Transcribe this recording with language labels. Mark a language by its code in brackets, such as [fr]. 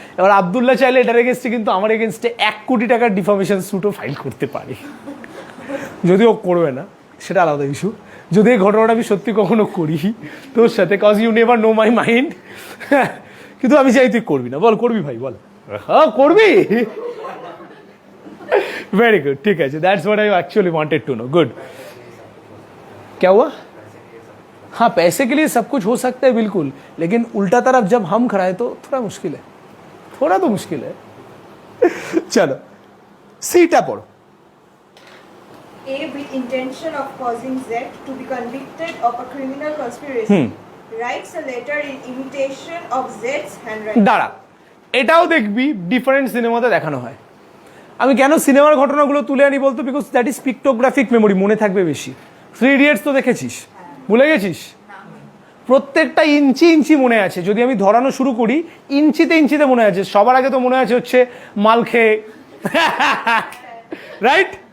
[bn] এবার আবদুল্লাহ চাইলে এটার এগেনস্টে কিন্তু আমার এগেনস্টে 1 কোটি টাকার ডিফামেশন স্যুটও ফাইল করতে পারে, যদিও করবে না, সেটা আলাদা ইস্যু। যদি এই ঘটনাটা আমি সত্যি কখনো করি তোর সাথে, [en] cause you never know my mind, [bn] কিন্তু আমি চাই তুই করবি না। বল, করবি ভাই? বল। হ্যাঁ করবি। [en] very good, [hi] ठीक है, [en] That's what I actually wanted to know. Good. [hi] क्या हुआ? हाँ, पैसे के लिए सब कुछ हो सकता है बिल्कुल, लेकिन उल्टा तरफ जब हम खराए तो थोड़ा मुश्किल है, थोड़ा तो मुश्किल है। चलो सीटा पढ़ो। [en] A with intention of causing Z to be convicted of a criminal conspiracy writes a letter in imitation of Z's handwriting. [bn] দাঁড়া, এটাও দেখবি ডিফারেন্ট সিনেমাতে দেখানো হয়। আমি কেন সিনেমার ঘটনাগুলো তুলে আনি বলতো? [en] because that is pictographic memory, [bn] মনে থাকবে বেশি। 3 ইডিয়টস তো দেখেছিস, ভুলে গেছিস? প্রত্যেকটা ইঞ্চি ইঞ্চি মনে আছে। যদি আমি ধরানো শুরু করি, ইঞ্চিতে ইঞ্চিতে মনে আছে। সবার আগে তো মনে আছে হচ্ছে মাল খেয়ে, রাইট?